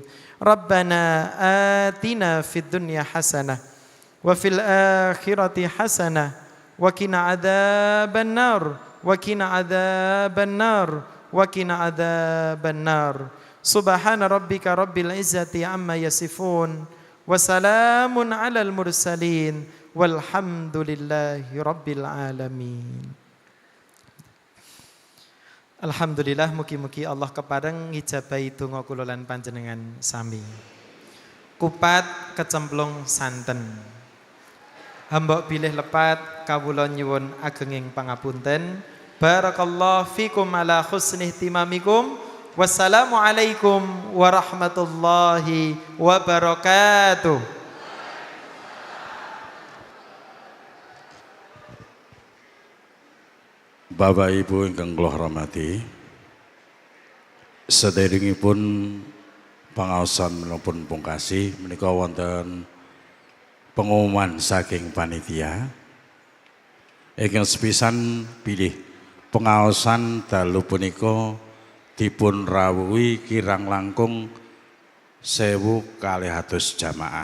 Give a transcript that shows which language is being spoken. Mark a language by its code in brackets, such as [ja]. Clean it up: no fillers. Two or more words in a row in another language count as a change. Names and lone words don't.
[ar] ربنا آتنا في الدنيا حسنة وفي الآخرة حسنة وقنا عذاب النار وقنا عذاب النار وقنا عذاب النار. سبحان ربك رب العزة عما يصفون وسلام على المرسلين والحمد لله رب العالمين. [jv] Alhamdulillah, mugi-mugi Allah kepareng ngijabahi donga kula lan panjenengan sami. Kupat kecemplung santen. Hamba bilih lepat kawula nyuwun agenging pangapunten. [ar] بارك الله فيكم على حسن اهتمامكم. والسلام عليكم ورحمة الله وبركاته. [jv] Bapak Ibu ingkang kula hormati, sederengipun pangaosan menipun pungkasi menika wonten pengumuman saking panitia ingkang sepisan bilih pengaosan dalu punika dipun rawuhi kirang langkung 1.200 jamaah.